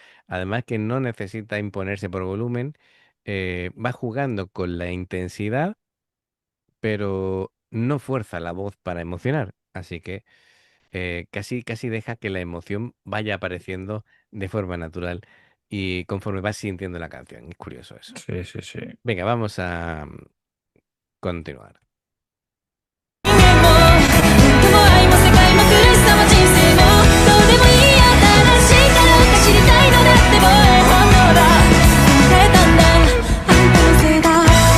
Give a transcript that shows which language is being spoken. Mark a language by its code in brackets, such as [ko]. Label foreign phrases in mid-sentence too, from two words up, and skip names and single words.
[es] Además que no necesita imponerse por volumen, va jugando con la intensidad, pero no fuerza la voz para emocionar. Así que casi deja que la emoción vaya apareciendo de forma natural y conforme vas sintiendo la canción. Es curioso eso. Sí, sí, sí. Venga, vamos a continuar. [ja] 愛も世界も苦しさも人生もどうでもいいよ正しいかどうか知りたいのだってもう本能だ考えたんだあんたのせいだ